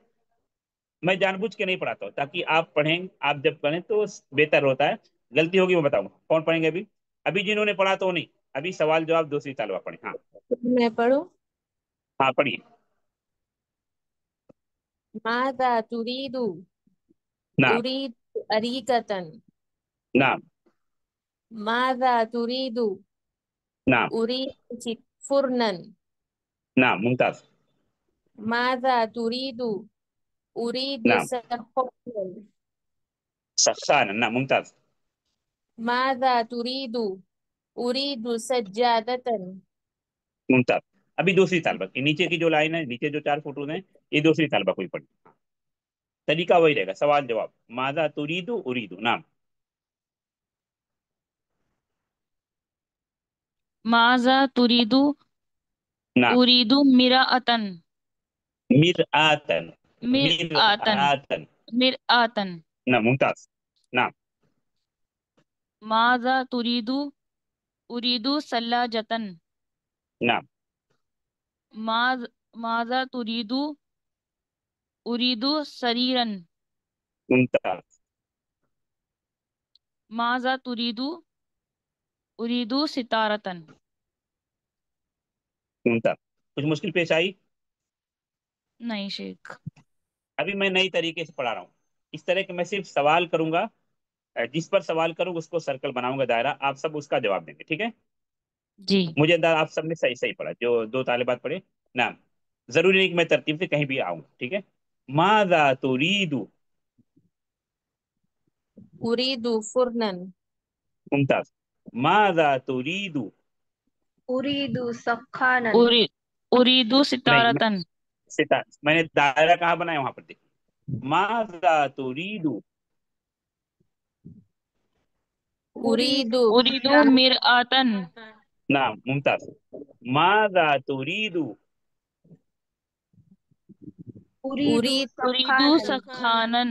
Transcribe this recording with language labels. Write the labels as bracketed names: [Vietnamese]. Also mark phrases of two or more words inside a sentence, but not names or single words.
[Hindi] मैं जानबूझ के नहीं पढ़ाता हूँ ताकि आप पढ़ें, आप जब पढ़ें तो बेहतर होता है। गलती होगी मैं बताऊंगा। कौन पढ़ेंगे अभी? अभी जिन्होंने पढ़ा तो नहीं, अभी सवाल जवाब दूसरी तालबा पढ़े। हाँ। मैं पढ़ूं? हाँ पढ़िए। [Arabic] ماذا تريد, نعم. أريد أريكةً. نعم. ماذا تريد, نعم. أريد فرنًا. نعم ممتاز. ماذا تريد، أريد نعم سخان. سخان. نعم ممتاز. ماذا تريد، أريد سجادةً. ممتاز. [Hindi] अभी दूसरी तालबा की नीचे की जो लाइन है, नीचे जो 4 फोटोज हैं, ये दूसरी तालबा कोई पढ़ी। तरीका वही रहेगा, सवाल जवाब। [Arabic] ماذا تريد أريد. نعم. ماذا تريد, نعم. أريد مرآةً. مرآةً. مر مر آةً, آةً. مرآةً. نعم ممتاز. نعم. ماذا تريد، أريد ثلاجةً. نعم ماذ ماذا تريد، أريد سريرًا. ممتاز. ماذا تريد، أريد ستارةً. [Hindi] मुमताज। कुछ मुश्किल पेश आई? नहीं शेख। अभी मैं नई तरीके से पढ़ा रहा हूँ। इस तरह के मैं सिर्फ सवाल करूंगा, जिस पर सवाल करूंगा उसको सर्कल बनाऊंगा दायरा, आप सब उसका जवाब देंगे, ठीक है? जी। मुझे अंदाज आप सबने सही सही पढ़ा, जो 2 तालिबात पढ़े। नाम। जरूरी नहीं कि मैं तरतीब से कहीं भी आऊँ, ठीक है? [Arabic] ماذا تريد. أريد فرنًا. ممتاز. ماذا تريد. أريد سخانًا. أريد [Hindi] नहीं मैं, [Arabic] ستارةً. [Hindi] मैंने दायरा कहाँ बनाया वहां पर देखिए। [Arabic] ماذا تريد. أريد أريد مرآةً. نعم ممتاز. ماذا تريد. أريد أريد سخانًا.